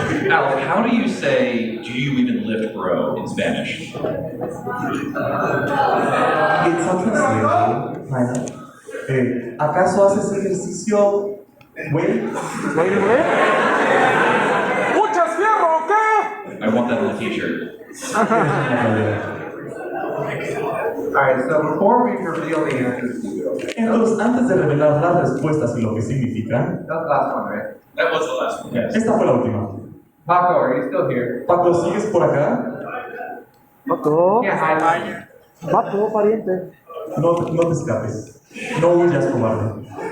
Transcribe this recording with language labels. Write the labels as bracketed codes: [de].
[en] Alec, how do you say, do you even lift, bro, in Spanish? It's a translation, kind of. [es] ¿Acaso haces ejercicio, güey? ¡Muchas fierro o qué! [en] I want that on a t-shirt. Alright, so before we reveal the answers to you, [es] Entonces, antes de revelar las respuestas y lo que significan, [en] that's the last one, right? That was the last one, yes. [es] esta fue la última. [en] Paco, are you still here? [es] Paco, ¿sigues por acá? Paco. [en] Yeah, hi. [es] Paco, pariente. No te escapes. No huyas, cobarde.